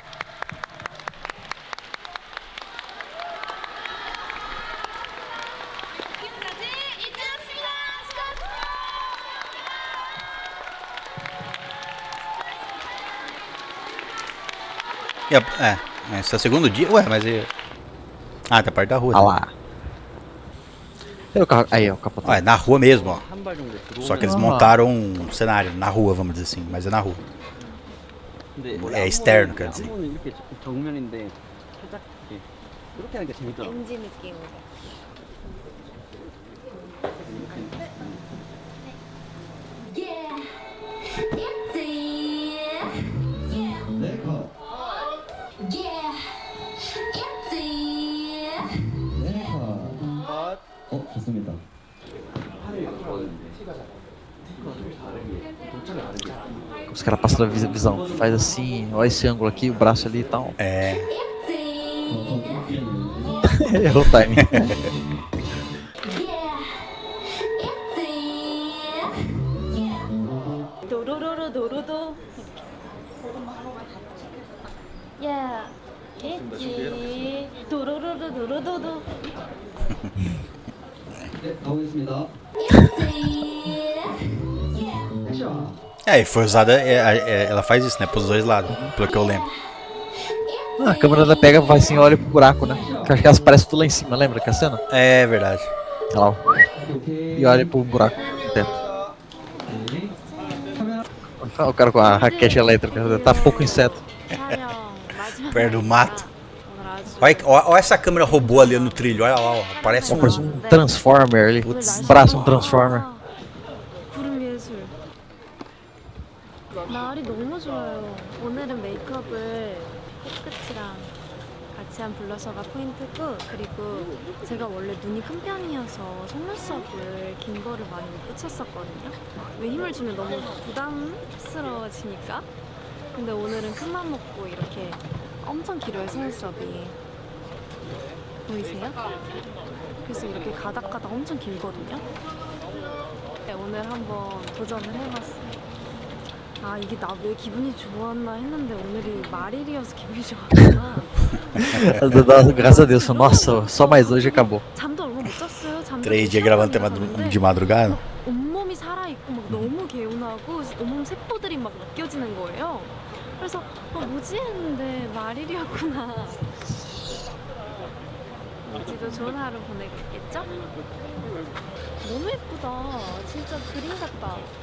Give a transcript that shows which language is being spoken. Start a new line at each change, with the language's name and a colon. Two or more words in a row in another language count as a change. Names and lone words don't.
Portuguese: Esse é o segundo dia? Ué, mas... Ah, tá perto da rua. Ah né? lá. Aí, ó, o capotão. Ah, é na rua mesmo, ó.
Korean: 한 발 정도 들어오면
Portuguese: Só que eles montaram um cenário na rua, vamos dizer assim, mas é na rua.
Korean: 근데 예,
Portuguese: externo, quer dizer.
Korean: 한번은 이렇게 정면인데 살짝 이렇게 하는 게 재밌더라. NG 느낌으로. 네, 컷. 네, 컷. 좋습니다.
Portuguese: Os caras passam a visão. Faz assim, olha esse ângulo aqui, o braço ali e tal. É. Errou o time. 도로로로 도로도.
Korean: 야, 있지. 도로로로 도로도도. 네, 가보겠습니다. 액션.
Portuguese: E foi usada, ela faz isso, né? Pros dois lados, pelo que eu lembro. A câmera da pega, vai assim, olha pro buraco, né? Eu acho que elas parecem tudo lá em cima, lembra que a cena? É verdade. Olha lá, ó. E olha pro buraco no teto. Olha o cara com a raquete elétrica, tá pouco inseto. Perto do mato. Olha essa câmera robô ali no trilho, olha lá, ó. Parece Parece um Transformer ali. Braço um Transformer.
Korean: 구름 예술. 날이 너무 좋아요. 오늘은 메이크업을 코끝이랑 같이 한 블러셔가 포인트고, 그리고 제가 원래 눈이 큰 편이어서 속눈썹을 긴 거를 많이 못 붙였었거든요. 왜 힘을 주면 너무 부담스러워지니까. 근데 오늘은 큰맘 먹고 이렇게 엄청 길어요, 속눈썹이. 보이세요? 그래서 이렇게 가닥가닥 엄청 길거든요. 네, 오늘 한번 do전을 해봤어요. 아, 이게 나 왜 기분이 좋았나 했는데 오늘이 말일이어서 기분이 좋았구나.
Portuguese: Graças a Deus, nossa, só mais hoje acabou.
Korean: 잠도 얼마 못 잤어요. 잠도
Portuguese: 3 dias gravando de madrugada.
Korean: 온몸이 살아있고 막 너무 개운하고 온몸 세포들이 막 느껴지는 거예요. 그래서 뭐지 했는데 말일이었구나. 지도 좋은 하루 보내고 있겠죠? 너무 예쁘다. 진짜 그림 같다.